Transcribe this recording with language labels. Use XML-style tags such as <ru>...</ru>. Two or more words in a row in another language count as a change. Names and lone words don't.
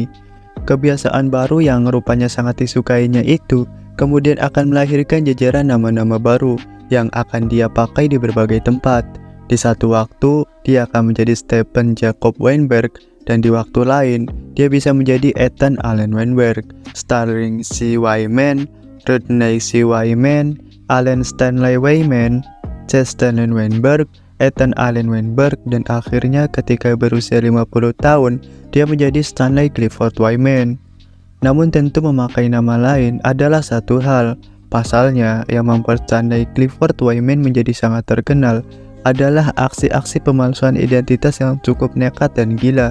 <id>Kebiasaan baru yang rupanya sangat disukainya itu kemudian akan melahirkan jajaran nama-nama baru yang akan dia pakai di berbagai tempat. Di satu waktu, dia akan menjadi Stephen Jacob Weinberg, dan di waktu lain, dia bisa menjadi Ethan Allen Weinberg, starring C. Wyman, Rodney C. Wyman, Allen Stanley Weyman, Chester Weinberg, Ethan Allen Weinberg, dan akhirnya ketika berusia 50 tahun, dia menjadi Stanley Clifford Weyman. Namun tentu memakai nama lain adalah satu hal. Pasalnya, yang membuat Stanley Clifford Weyman menjadi sangat terkenal adalah aksi-aksi pemalsuan identitas yang cukup nekat dan gila.</id>